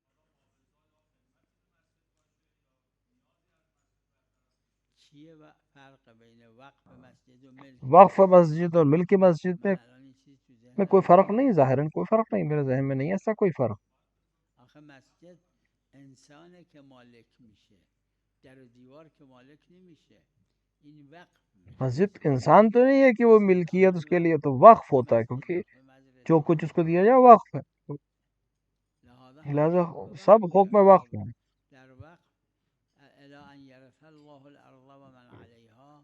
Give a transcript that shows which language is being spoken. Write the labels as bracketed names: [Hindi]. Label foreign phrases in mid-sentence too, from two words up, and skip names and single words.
[Persian] چیه فرق [Urdu] وقف مسجد اور ملک مسجد میں کوئی فرق نہیں، ظاہراً کوئی فرق نہیں، میرے ذہن میں نہیں ایسا کوئی فرق. [Persian] آخه مسجد انسانه که مالک میشه، در و دیوار که مالک نمیشه، این وقف. [Urdu] مسجد انسان تو نہیں ہے کہ وہ ملکیت اس کے لیے، تو وقف ہوتا ہے، کیونکہ جو کچھ اس کو دیا جائے وقف ہے، لہذا سب حکم وقف ہیں. [Persian] در وقف [Arabic] الی ان یرث الله الارض ومن علیها،